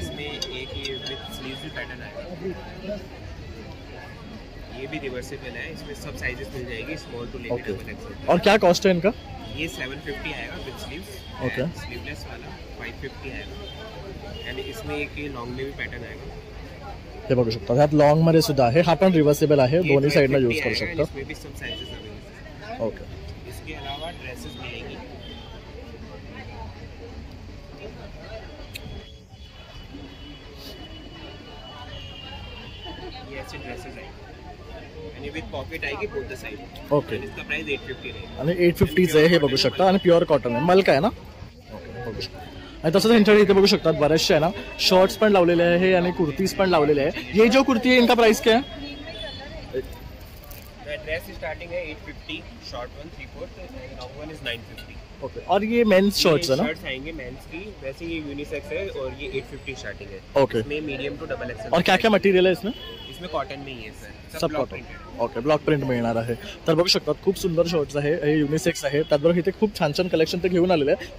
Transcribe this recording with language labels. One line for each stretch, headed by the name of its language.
Hindi: इसमें एक ये विथ स्लीव्स भी पैटर्न आएगा. ये भी रिवर्सिबल है. इसमें सब साइजेस मिल जाएगी, स्मॉल टू लेकर डबल एक्सेल. और क्या कॉस्ट है इनका? ये 750 आएगा विथ स्लीव्स.
English: Okay.
Hindi: स्लीवलेस वाला 550 आएगा. एंड इसमें एक ये लॉन्ग में भी पैटर्न आएगा.
Marathi: हे बघू शकता. ह्यात लॉंग मध्ये सुद्धा आहे. हा पण रिव्हर्सेबल आहे. दोन्ही साइडला यूज करू शकता.
Hindi: इसमें भी सब साइजेस अवेलेबल.
English: Okay.
Hindi: इसके अलावा ड्रेसेस मिलेंगी. ये ऐसे ड्रेसेस आएंगे आणि विथ पॉकेट आएगी
English: Both the side. Okay.
Hindi: इसका प्राइस 850 रहेगा.
Marathi: आणि 850 आहे हे बघू शकता आणि प्युअर कॉटन आहे. मल्क आहे ना. ओके बघू शकता. आणि तसंच ह्यांच्याकडे इथे बघू शकतात बरेचसे आहे ना शर्ट्स पण लावलेले आहे आणि कुर्तीज पण लावलेले आहे.
Hindi: ये जो कुर्ती है इनका प्राइस क्या है?
English: Dress starting है 850, short one 3/4, long one is 950.
Hindi: Okay. और ये मेंस शर्ट्स है ना. शर्ट्स आएंगे मेंस की, वैसे ये यूनिसेक्स है और ये 850 स्टार्टिंग है.
English: Okay.
Hindi: इसमें मीडियम टू डबल एक्सेल. और क्या क्या मटेरियल है इसमें? इसमें कॉटन में ही है सर. सब
English: Block cotton. Printed. Okay.
Marathi: Block print मिळणार आहे. तर बघू शकतात खूप सुंदर शर्ट्स आहे हे युनिसेक्स आहे. त्याचबरोबर इथे खूप छान छान कलेक्शन ते घेऊन आलेले आहे.